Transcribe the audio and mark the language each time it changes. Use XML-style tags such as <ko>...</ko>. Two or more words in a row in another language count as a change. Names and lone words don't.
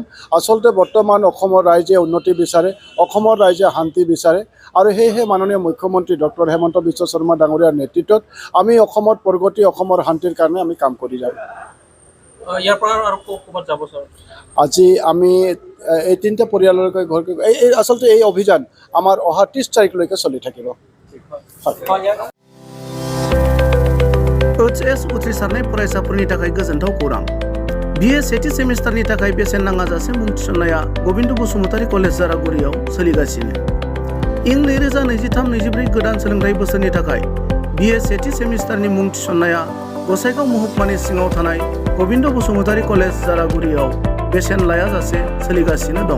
<as>আচলতে বৰ্তমান অসমৰ ৰাইজে উন্নতি বিচাৰে, অসমৰ ৰাইজে শান্তি বিচাৰে আৰু সেয়েহে মাননীয় মুখ্যমন্ত্ৰী ডক্টৰ হেমন্ত বিশ্ব শৰ্মা ডাঙৰীয়াৰ নেতৃত্বত আমি অসমৰ প্ৰগতি, অসমৰ শান্তিৰ কাৰণে আমি কাম কৰি যাম। ইয়াৰ পৰা আৰু ক'ৰবাত যাব ছাৰ? আজি আমি এই তিনিটা परियालলৈকে ঘৰকে এই আচলতে এই অভিযান আমাৰ অহা 30 তাৰিখলৈকে চলি থাকিব।</as> <brx>HS उथ्रिसारनाय फरायसाफोरनि थाखाय गोजोनथाव खौरां। BA सेथि सेमिस्टारनि थाखाय बेसेन नाङाजासे मुं थिसननाया गबिन्द बसुमतारी कलेज जारागुरियाव सोलिगासिनो। इं 2023-24 गोदान सोलोंथाइ बोसोरनि थाखाय BA सेथि सेमिस्टारनि मुं थिसननाया गसाइगाव महकुमानि सिङाव थानाय गबिन्द बसुमतारी कलेज जारागुरियाव बेसेन लायाजासे सोलिगासिनो दं।</brx>